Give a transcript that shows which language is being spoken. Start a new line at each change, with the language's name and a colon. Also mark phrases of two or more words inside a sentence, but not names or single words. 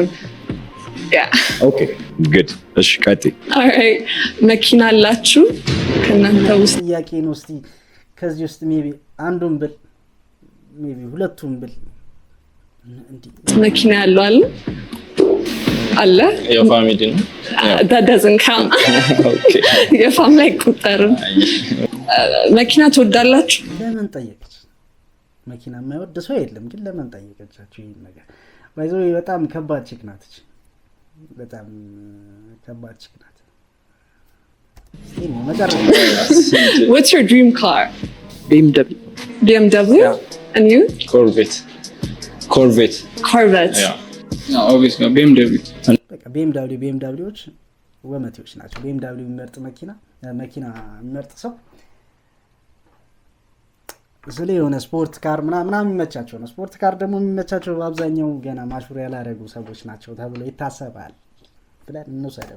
English: okay good
Amharic: እሺ ቀጥይ። ኦልራይት መኪና አላችሁ ከእናንተ ውስጥ? ጥያቄ ነው። እስቲ ከዚህ ውስጥ ሜቢ አንዱን ብል ሜቢ ሁለቱን ብል መኪና ያለው አለ የፋሚሊ ነው
English: that doesn't count. Okay
Amharic: የፋሚሊ አይቆጠርም። መኪና ትወዳላችሁ? ለምን ጠየቀች? መኪና የማይወድ ሰው የለም ግን ለምን ጠየቀቻችሁ? ይሄን ነገር ባይዘው በጣም ከባድ ቺክ ናት። በጣም ከባድ ቺክ ናት።
English: What's your dream car? BMW? And you? Corvette. Yeah, obviously BMW.
Amharic: በቃ BMWዎች ወመቴዎች ናቸው። BMW የሚመርጥ መኪና የሚመርጥ ሰው ስለ የሆነ
English: sport car
Amharic: ምናምን የሚመቻቸው ነው።
English: sport car
Amharic: ደግሞ የሚመቻቸው አብዛኛው ገና ማሹር ያላረጉ ሰዎች ናቸው ተብሎ ይታሰባል ብለን እንውሰደው።